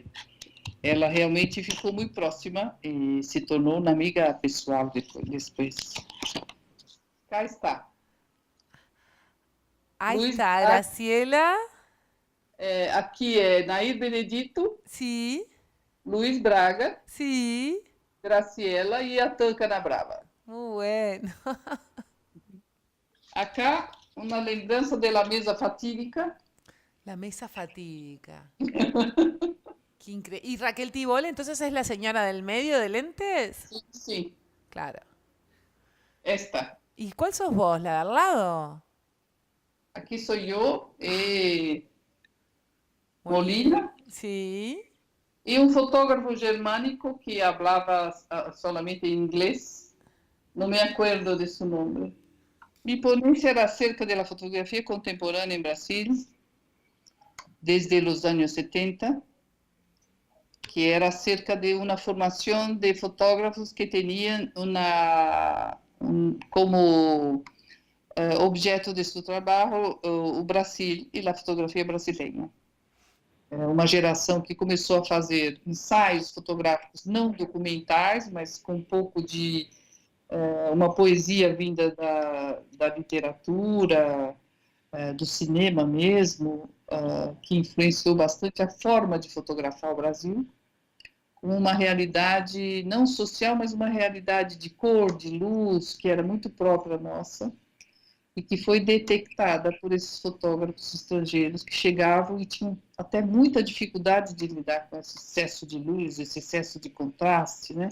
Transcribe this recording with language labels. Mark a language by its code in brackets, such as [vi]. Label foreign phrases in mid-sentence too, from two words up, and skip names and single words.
[pt] Ela realmente ficou muito próxima e se tornou uma amiga pessoal depois. Cá está. [es] Ahí Luiz, está, Graciela. [pt] aqui é Nair Benedito, [es] Sí, [pt] Luiz Braga, [es] sí. [pt] Graciela e a Tanca na Brava. [es] Muy bueno. Acá, [pt] uma lembrança da mesa fatídica. [es] La mesa fatídica. Qué Y Raquel Tibol, entonces es la señora del medio de lentes. [pt] Sim, sim, [es] Claro. esta. ¿Y cuál sos vos, la de al lado? [pt] Aqui sou eu, Molina. Molina, [es] Sí. [pt] e um fotógrafo germânico que falava solamente em inglês. Não me acordo de seu nome. [es] Mi ponencia era acerca de la fotografía contemporánea en Brasil desde los años 70, que era acerca de una formación de fotógrafos que tenían como objeto de su trabajo [pt] o Brasil e a fotografia brasileira. Uma geração que começou a fazer ensaios fotográficos não documentais, mas com um pouco de uma poesia vinda da literatura, do cinema mesmo, que influenciou bastante a forma de fotografar o Brasil, com uma realidade não social, mas uma realidade de cor, de luz, que era muito própria nossa, e que foi detectada por esses fotógrafos estrangeiros que chegavam e tinham até muita dificuldade de lidar com esse excesso de luz, esse excesso de contraste, né?